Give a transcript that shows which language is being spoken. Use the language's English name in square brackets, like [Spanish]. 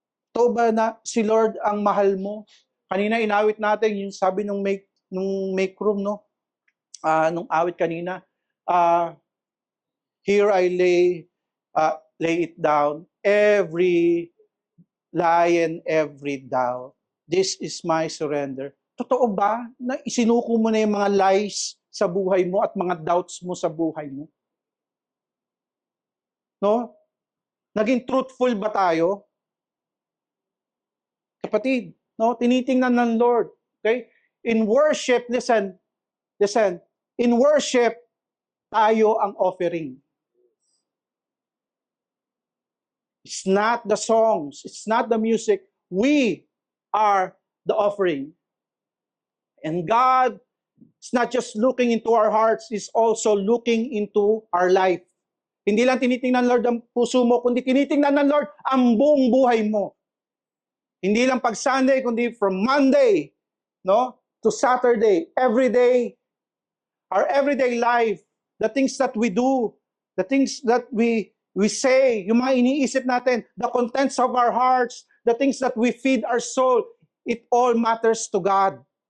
[Filipino] Totoo ba na si Lord ang mahal mo? Kanina inawit natin yung sabi nung make room, no? Nung awit kanina, [English] here I lay it down, every lie and every doubt. This is my surrender. [Filipino] Totoo ba na isinuko mo na yung mga lies sa buhay mo at mga doubts mo sa buhay mo? No? Naging truthful ba tayo? [English] Kapatid, no, [Filipino] tinitingnan ng Lord. [English] Okay? In worship, listen. In worship, [Filipino] tayo ang [English] offering. It's not the songs. It's not the music. We are the offering. And God is not just looking into our hearts, He's also looking into our life. [Filipino] Hindi lang tinitingnan Lord ang puso mo, kundi tinitingnan ng Lord ang buong buhay mo. Hindi lang pag Sunday, kundi [English] from Monday, no, to Saturday, every day, our everyday life, the things that we do, the things that we say, [Filipino] yung mga iniisip natin, [English] the contents of our hearts, the things that we feed our soul, it all matters to God.